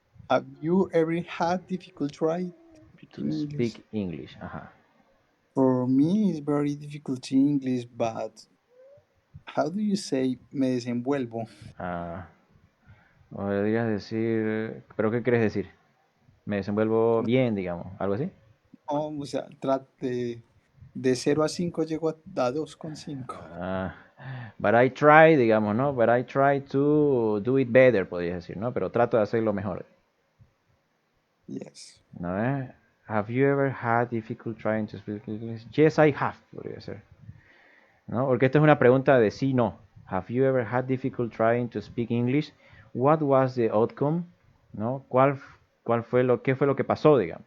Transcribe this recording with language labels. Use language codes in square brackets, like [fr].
[en] Have you ever had difficulty trying to speak English? For me, it's very difficult in English, but how do you say [es] me desenvuelvo? Podrías decir, ¿pero qué quieres decir? Me desenvuelvo bien, digamos, algo así. No, o sea, de 0 a 5 llego a 2,5. [en] But I try, [es] digamos, ¿no? [en] But I try to do it better, [es] podrías decir, ¿no? Pero trato de hacerlo mejor. [en] Yes. [es] ¿No? [en] Have you ever had difficulty trying to speak English? Yes, I have, [es] podría ser. ¿No? Porque esta es una pregunta de sí, no. [en] Have you ever had difficulty trying to speak English? What was the outcome? [es] ¿No? ¿Qué fue lo que pasó, digamos?